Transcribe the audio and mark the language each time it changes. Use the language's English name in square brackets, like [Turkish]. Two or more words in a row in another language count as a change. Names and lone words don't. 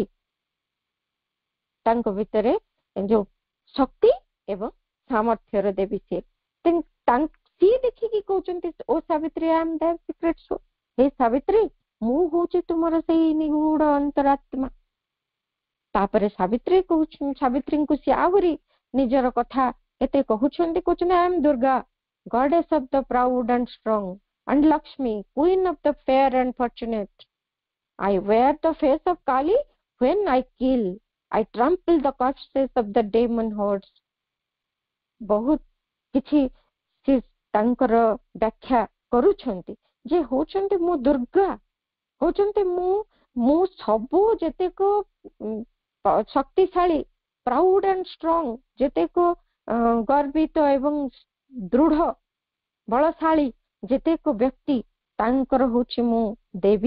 [Odia] ତାଙ୍କ ଭିତରେ ଯୋଉ ଶକ୍ତି ଏବଂ ସାମର୍ଥ୍ୟର ଦେବୀ ସିଏ ଦେଖିକି କହୁଛନ୍ତି ଓ ସାବିତ୍ରୀ, [English] I am the secret soul. [Odia] ହେ ସାବିତ୍ରୀ, ମୁଁ ହଉଛି ତୁମର ସେଇ ନିଗୂଢ ଅନ୍ତରାତ୍ମା। ତାପରେ ସାବିତ୍ରୀଙ୍କୁ ସିଏ ଆହୁରି ନିଜର କଥା ଏତେ କହୁଛନ୍ତି, [English] I am Durga, goddess of the proud and strong, and Lakshmi, queen of the fair and fortunate. I wear the face of Kali when I kill, I trample the corpses of the demon hordes। [Odia] ବହୁତ କିଛି ସେ ତାଙ୍କର ବ୍ୟାଖ୍ୟା କରୁଛନ୍ତି ଯେ ହଉଛନ୍ତି ମୁଁ ଦୁର୍ଗା, ହଉଛନ୍ତି ମୁଁ ସବୁ ଯେତେକ ଶକ୍ତିଶାଳୀ, [English] proud and strong, [Odia] ଯେତେକ ଗର୍ବିତ ଏବଂ ଦୃଢ ବଳଶାଳୀ ଯେତେକ ବ୍ୟକ୍ତି, ତାଙ୍କର ହଉଛି ମୁଁ ଦେବୀ।